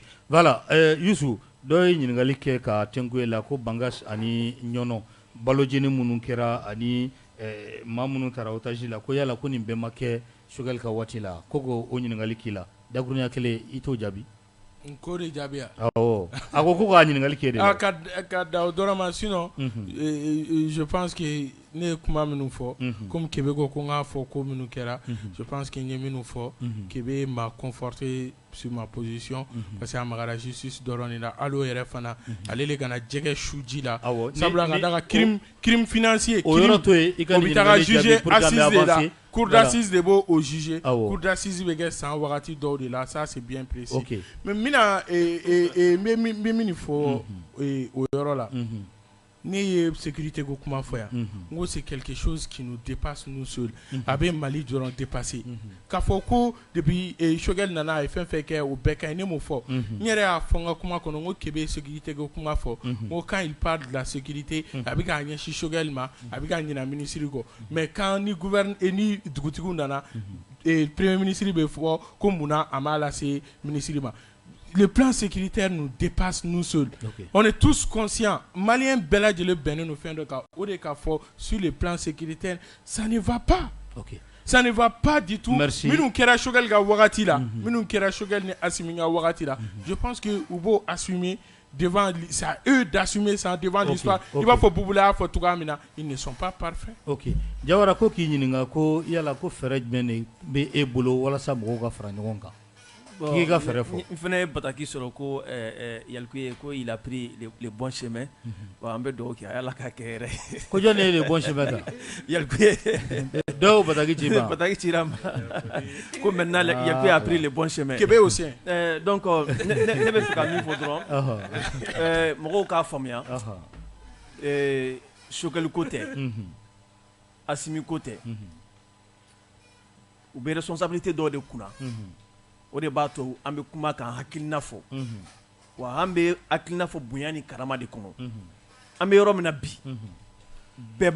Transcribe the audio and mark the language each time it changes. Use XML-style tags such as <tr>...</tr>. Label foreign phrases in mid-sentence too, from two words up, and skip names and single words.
<bm>Voilà, Youssou, dɔ ye ɲininkali kɛ ka tɛnku la ko Bangas ani Ɲɔnɔ balojeni minnu kɛra ani maa minnu taara otage la ko yala ko nin bɛɛ ma kɛ Sogɛli ka waati la ko o ɲininkali k'i la dakurunya kelen i t'o jaabi. Ko de jaabiya. Awɔ a ko k'a ɲininkali kɛ de. Ka da o dɔrɔn ma</bm> <fr>sinon je pense que</fr> <bm>ne ye kuma minnu fɔ comme Kebe ko n k'a fɔ ko minnu kɛra</bm> <fr>je pense que</fr> <bm>n ye minnu fɔ Kebe</bm> <fr>m'a conforté sur ma position parce que</fr> <bm>a magara justice dɔrɔn de la hali o yɛrɛ fana ale de kana jɛgɛ su ji la sabula ka da ka</bm> <fr>crime financier</fr> <bm>o yɔrɔ to yen i ka ɲininkali jaabi</bm> <fr>pour que</fr> <bm>an bɛ avancer.</bm> <fr>Cour d'assises</fr> <bm>de b'o juger</bm> <fr>cour d'assises</fr> <bm>bɛ kɛ san wagati dɔw de la</bm> <fr>ça c'est bien précis mais</fr> <bm>mina n bɛ min fɔ o yɔrɔ la ne ye sécurité ko kuma fɔ yan n ko</bm> <fr>c'est quelque chose qui nous dépasse nous seuls</fr> <bm>a bɛ Mali dɔrɔn dépasser k'a fɔ ko depuis Sogɛli nana a ye fɛn fɛn kɛ o bɛɛ ka ɲi ne m'o fɔ n yɛrɛ y'a fɔ n ka kuma kɔnɔ n ko Kebe sécurité ko kuma fɔ n ko</bm> <fr>quand il parle de la sécurité</fr> <bm>a bɛ k'a ɲɛsin Sogɛli ma a bɛ k'a ɲinɛ ministre kɔ</bm> <fr>mais quand</fr> <bm>ni dugutigiw nana</bm> <fr>premier ministre</fr> <bm>bɛ fɔ ko munna a m'a lase ministre ma.</bm> <fr>Le plan sécuritaire nous dépasse nous seuls. On est tous conscients.</fr> <bm>Maliens bɛɛ lajɛlen bɛnnen no fɛn dɔ kan o de k'a fɔ</bm> <fr>sur le plan sécuritaire ça ne va pas. Ça ne va pas du tout.</fr> <bm>Minnu kɛra Sogɛli ka wagati la minnu kɛra Sogɛli ni Asimi ka wagati la</bm> <fr>je pense que</fr> <bm>u b'o assumer</bm> <fr>devant c'est à eux d'assumer ça devant l'histoire.</fr> <bm>I b'a fɔ Bubula y'a fɔ cogoya min na</bm> <fr>ils ne sont pas parfaits.</fr> <bm>Ok Jawara ko k'i ɲininka ko yala ko fɛɛrɛ jumɛn de bɛ e bolo walasa mɔgɔw ka fara ɲɔgɔn kan. K'i ka fɛɛrɛ fɔ. N fana ye bataki sɔrɔ ko Yalikuye ko</bm> <fr>il a pris le bon chemin.</fr> <bm>Bon an bɛ dugawu kɛ Ala k'a kɛ yɛrɛ. Ko jɔn de ye</bm> <fr>le bon chemin</fr> <bm>ta. Yalikuye. Dɔw bataki ci ma. Bataki cira ma. Ko</bm> <fr>maintenant Yalikuye a pris le bon chemin. Kebe aussi.</fr> <bm>Donc ne bɛ fɛ ka min fɔ dɔrɔn mɔgɔw k'a faamuya. Sogɛli ko tɛ. Asimi ko tɛ. U bɛ responsabilité dɔw de kunna. O de b'a to an bɛ kuma kan hakilina fɔ wa an bɛ hakilina fɔ bonya ni karama de kɔnɔ an bɛ yɔrɔ min na bi bɛɛ</bm>